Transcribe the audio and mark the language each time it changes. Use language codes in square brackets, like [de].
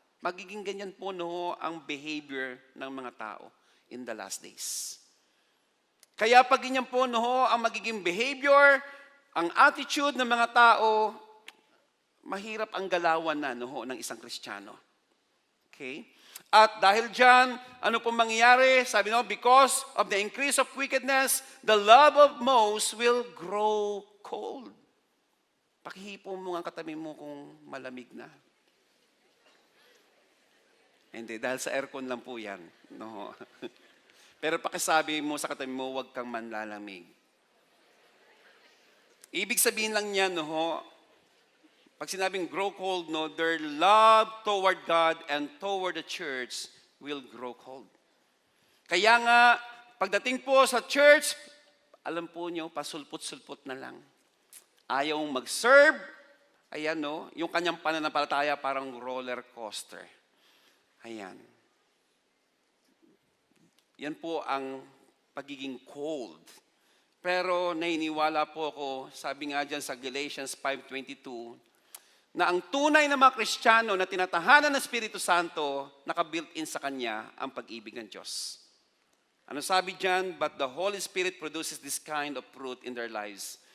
[tl] Magiging ganyan po ang behavior ng mga tao [en] in the last days. [tl] Kaya pag ganyan po ang magiging behavior, ang attitude ng mga tao, mahirap ang galawan na ng isang Kristiyano. Okay? At dahil dyan, ano pong mangyayari? [en] Sabi because of the increase of wickedness, the love of most will grow cold. [tl] Pakihipo mo ang katabi mo kung malamig na. Hindi, dahil sa aircon lang po yan. No. Pero pakisabi mo sa katabi mo, huwag kang manlalamig. Ibig sabihin lang niya, pag sinabing [en] grow cold, their love toward God and toward the church will grow cold. [tl] Kaya nga, pagdating po sa church, alam po niyo, pasulput-sulput na lang. Ayaw mag-serve, ayan yung kanyang pananampalataya parang roller coaster. Ayan. Yan po ang pagiging cold. Pero nainiwala po ako, sabi nga dyan sa Galatians 5:22, na ang tunay na mga Kristiyano na tinatahanan ng Espiritu Santo, naka-built-in sa Kanya ang pag-ibig ng Diyos. Ano sabi dyan? [en] But the Holy Spirit produces this kind of fruit in their lives.